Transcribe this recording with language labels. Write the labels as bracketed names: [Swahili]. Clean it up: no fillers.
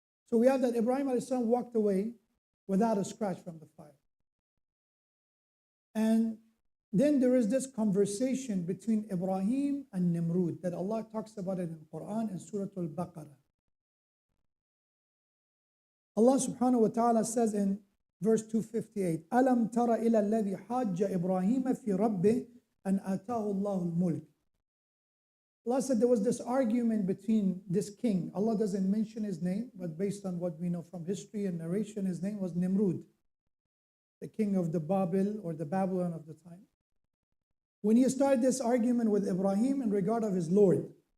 [English] So we have that Ibrahim alayhi salam walked away without a scratch from the fire. And then there is this conversation between Ibrahim and Nimrud that Allah talks about it in the Quran in Surah Al-Baqarah. Allah subhanahu wa ta'ala says in verse 258, [Arabic] أَلَمْ تَرَ إِلَى الَّذِي حَاجَّ إِبْرَاهِيمَ فِي رَبِّهِ أَنْ آتَاهُ اللَّهُ الْمُلْكِ. [English] Allah said there was this argument between this king. Allah doesn't mention his name, but based on what we know from history and narration, his name was Nimrud, the king of the Babel or the Babylon of the time. when he started this argument with Ibrahim in regard of his Lord.